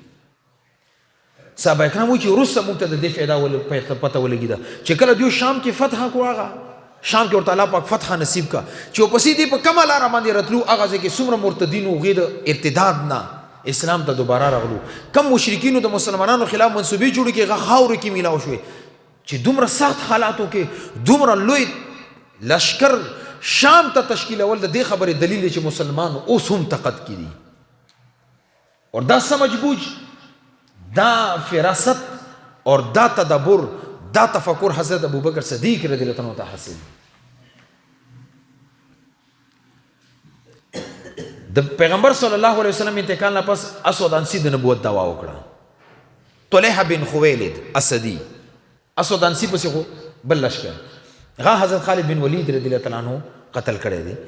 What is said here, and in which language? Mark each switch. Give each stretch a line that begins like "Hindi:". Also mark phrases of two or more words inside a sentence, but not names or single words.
Pashto: صحابه کرام وایي چې وروسته موږ ته د دې فایده پته ولګېده چې کله دوی شام کې فتح کړو، هغه شام کې ورته الله پاک فتح نصیب کا چې ورپسې دې په کومه لاره باندې راتلو، هغه ځای کې څومره مرتدین و هغې د ارتداد نه اسلام ته دوباره راغلو. کم مشرکینو د مسلمانانو خلاف منصوبې جوړې کړې، هغه خاورو کې میلاو شوې چې دومره سخت حالاتو کې دومره لوی لشکر شام ته تشکیلول د دې خبرې دلیل دی چې مسلمان اوس هم طاقت کې دي. اور دا سمجھ بوجھ، دا فراست اور دا تدبر، دا تفکر حضرت ابوبکر صدیق رضی اللہ عنہ ته حاصل. د پیغمبر صلی الله علیه وسلم انتقال نه پس اسود انسی د نبوت دعوا وکړه. طلحه بن خویلد اسدی، اسود انسی پسې خو بل لشکر هغه حضرت خالد بن ولید رضی الله عنه قتل کړی دی.